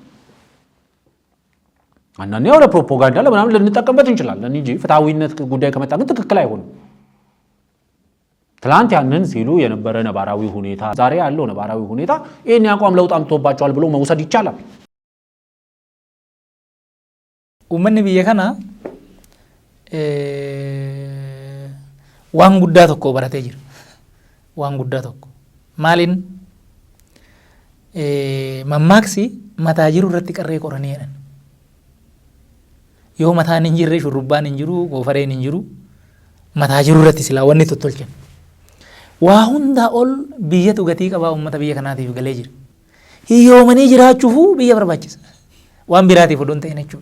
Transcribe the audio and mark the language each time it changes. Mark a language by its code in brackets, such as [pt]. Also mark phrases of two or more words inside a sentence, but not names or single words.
[am] አንዳንዴ ያው ለፕሮፓጋንዳ ለምናምን ልንጠቀምበት እንችላለን እንጂ ፍትሃዊነት ጉዳይ ከመጣ ግን ትክክል አይሆንም። ትላንት ያንን ሲሉ የነበረ ነባራዊ ሁኔታ ዛሬ ያለው ነባራዊ ሁኔታ ይሄን ያቋም ለውጥ አምጥቶባቸዋል ብሎ መውሰድ ይቻላል። [om] ummanni biyya kanaa waan guddaa tokko baratee jira waan guddaa tokko maaliin mammaaksi mataa jiru irratti qarree qoranii jedhan yoo mataan hin jirre shurrubbaan hin jiru goofareen hin jiru mataa jiru irratti silaa wanni tottolchan waa hundaa ol biyyatu gatii qabaa ummata biyya kanaatiif galee jira hiyyoomanii jiraachuufuu biyya barbaachisa waan biraatiif odoon ta'in jechuudha.